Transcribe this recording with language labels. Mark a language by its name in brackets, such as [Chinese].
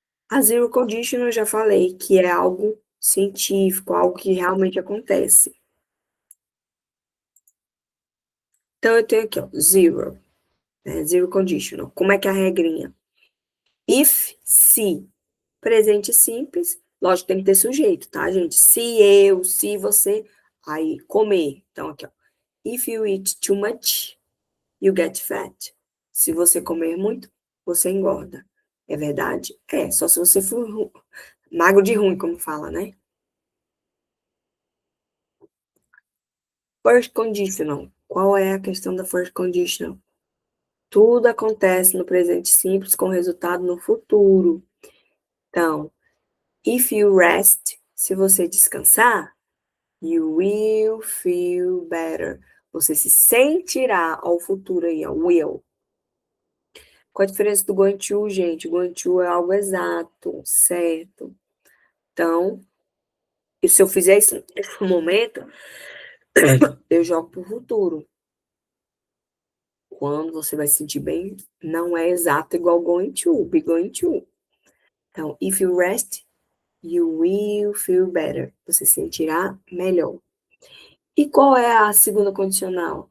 [Portuguese] A zero condition eu já falei que é algo científico, algo que realmente acontece. Então, eu tenho aqui, ó, zero, né? Zero conditional. Como é que é a regrinha? If, se, presente simples, lógico, tem que ter sujeito, tá, gente? Se eu, se você, aí, comer. Então, aqui, ó. [English] If you eat too much, you get fat. [Portuguese] Se você comer muito, você engorda. É verdade? É, só se você for magro de ruim, como fala, né? First conditional. Qual é a questão da first conditional? Tudo acontece no presente simples com resultado no futuro. [English] Então, if you rest, [Portuguese] se você descansar, [English] you will feel better. [Portuguese] Você se sentirá ao futuro aí, ó, will. Qual a diferença do going to, gente? O going to é algo exato, certo? Então, e se eu fizer isso nesse momento, eu jogo para o futuro. Quando você vai se sentir bem, não é exato igual going to, be going to. [English] Então, if you rest, you will feel better. [Portuguese] Você se sentirá melhor. E qual é a segunda condicional?